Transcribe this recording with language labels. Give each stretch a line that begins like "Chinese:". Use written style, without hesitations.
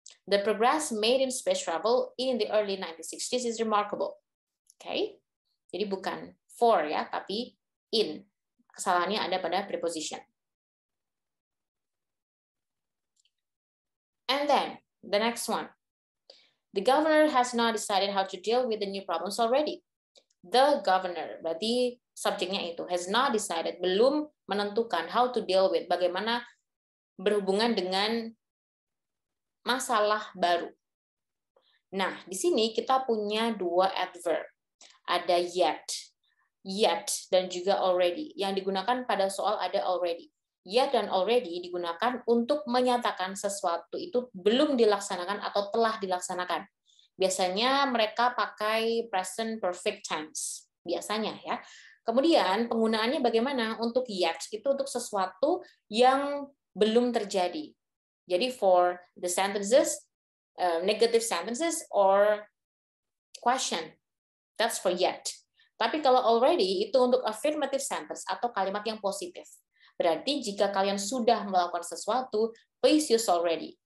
English: The progress made in space travel in the early 1960s is remarkable. Okay?
Indonesian: Jadi bukan for ya, tapi in. Kesalahannya ada pada preposition.
English: And then the next one. The governor has not decided how to deal with the new problems already.
Indonesian: The governor, berarti subjeknya itu,
English: has not decided,
Indonesian: belum menentukan
English: how to deal with,
Indonesian: bagaimana berhubungan dengan masalah baru. Nah, di sini kita punya 2 adverb. Ada yet, dan juga already. Yang digunakan pada soal ada already. Yet dan already digunakan untuk menyatakan sesuatu itu belum dilaksanakan atau telah dilaksanakan. Biasanya mereka pakai present perfect tense. Biasanya ya. Kemudian penggunaannya bagaimana? Untuk yet itu untuk sesuatu yang belum terjadi.
English: Jadi for the sentences, negative sentences or question, that's for yet.
Indonesian: Tapi kalau already itu untuk
English: affirmative sentence
Indonesian: atau kalimat yang positif. Berarti jika kalian sudah melakukan sesuatu,
English: please use already.